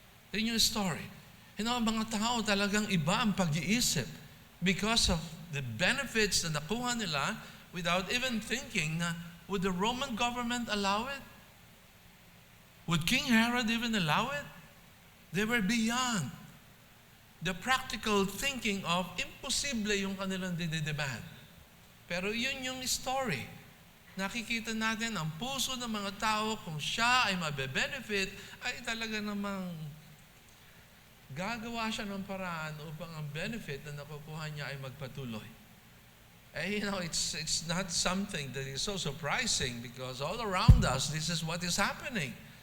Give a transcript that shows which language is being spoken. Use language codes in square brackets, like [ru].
[tl] Yun yung story. Ang mga tao talagang iba ang pag-iisip because of the benefits na nakuha nila [en] without even thinking na would the Roman government allow it? Would King Herod even allow it? They were beyond the practical thinking of imposible yung kanilang dinidemand. [tl] Pero yun yung story. Nakikita natin ang puso ng mga tao kung siya ay mabe-benefit ay talaga namang gagawa siya ng paraan upang ang benefit na nakukuha niya ay magpatuloy. [en] It's not something that is so surprising because all around us, this is what is happening.